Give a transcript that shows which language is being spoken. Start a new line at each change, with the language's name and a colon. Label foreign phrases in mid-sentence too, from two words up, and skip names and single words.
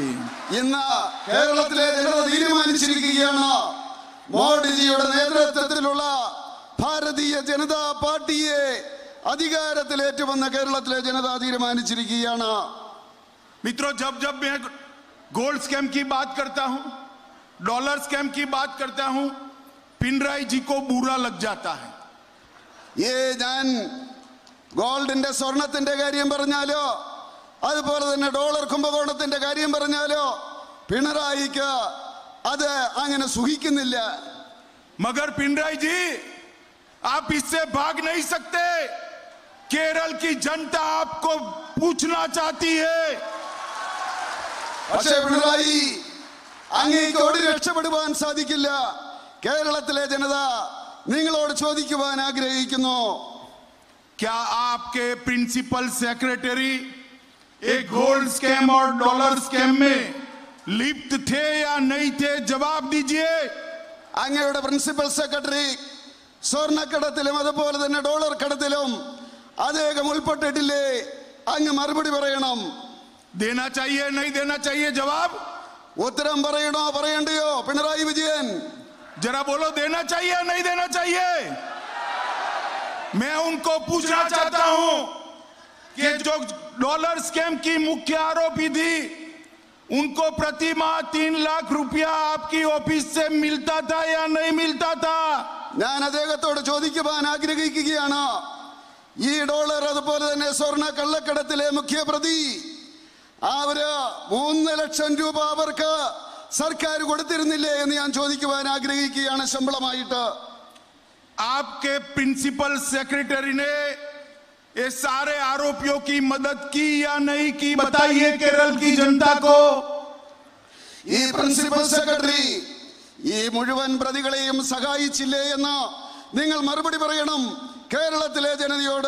Malayalam: ഇന്ന് കേരളത്തിലെ ജനത തീരുമാനിച്ചിരിക്കുകയാണ്, മോഡിജിയുടെ നേതൃത്വത്തിലുള്ള ഭാരതീയ ജനതാ പാർട്ടിയെ അധികാരത്തിലേറ്റുവന്ന കേരളത്തിലെ ജനത തീരുമാനിച്ചിരിക്കുകയാണ്.
Hindi: मित्रों, जब जब मैं
English: gold scam
Hindi: की बात करता हूं,
English: dollar scam
Hindi: की बात करता हूं, पिनराई जी को बुरा लग जाता है।
Malayalam: ഞാൻ ഗോൾഡിന്റെ സ്വർണത്തിന്റെ കാര്യം പറഞ്ഞാലോ അതുപോലെ തന്നെ ഡോളർ കുംഭകോണത്തിന്റെ കാര്യം പറഞ്ഞാലോ പിണറായിക്ക് അത് അങ്ങനെ സുഖിക്കുന്നില്ല.
Hindi: मगर पिनराई जी, आप इससे भाग नहीं सकते। केरल की जनता आपको पूछना चाहती है।
Malayalam: പക്ഷേ പിണറായി, അങ്ങേക്ക് ഓടി രക്ഷപ്പെടുവാൻ സാധിക്കില്ല. കേരളത്തിലെ ജനത നിങ്ങളോട് ചോദിക്കുവാൻ ആഗ്രഹിക്കുന്നു,
Hindi: क्या आपके
English: principal secretary
Hindi: एक
English: gold scam
Hindi: और
English: dollar scam
Hindi: में लिप्त थे या नहीं थे? जवाब दीजिए।
Malayalam: അങ്ങയുടെ
English: principal secretary
Malayalam: സ്വർണ്ണക്കടത്തിലും അതുപോലെ തന്നെ ഡോളർ കടത്തിലും അദ്ദേഹം ഉൾപ്പെട്ടിട്ടില്ലേ? അങ്ങ് മറുപടി പറയണം.
Hindi: देना चाहिए नहीं देना चाहिए? जवाब
Malayalam: ഉത്തരം പറയണോ പറയണ്ടയോ? പിണറായി വിജയൻ,
Hindi: जरा बोलो, देना चाहिए या नहीं देना चाहिए? मैं उनको पूछना चाहता हूं कि जो
English: dollar scam
Hindi: की मुख्य आरोपी थी, उनको प्रति माह 3 लाख रुपया आपकी ऑफिस से मिलता था या नहीं मिलता था?
Malayalam: ഞാൻ അദ്ദേഹത്തോട് ചോദിക്കുവാൻ ആഗ്രഹിക്കുകയാണ്, ഈ ഡോളർ അതുപോലെ തന്നെ സ്വർണ്ണ കള്ളക്കടത്തിലെ മുഖ്യപ്രതി അവര് 3 ലക്ഷം രൂപ അവർക്ക് സർക്കാർ കൊടുത്തിരുന്നില്ലേ എന്ന് ഞാൻ ചോദിക്കുവാൻ ആഗ്രഹിക്കുകയാണ് ശമ്പളമായിട്ട്.
Hindi: आपके
English: principal secretary
Hindi: ने ये सारे आरोपियों की मदद की या नहीं की? बताइए केरल की जनता को।
Malayalam: ഈ
English: principal secretary
Malayalam: ഈ മുഴുവൻ പ്രതികളെയും സഹായിച്ചില്ലേ എന്ന് നിങ്ങൾ മറുപടി പറയണം കേരളത്തിലെ ജനതയോട്.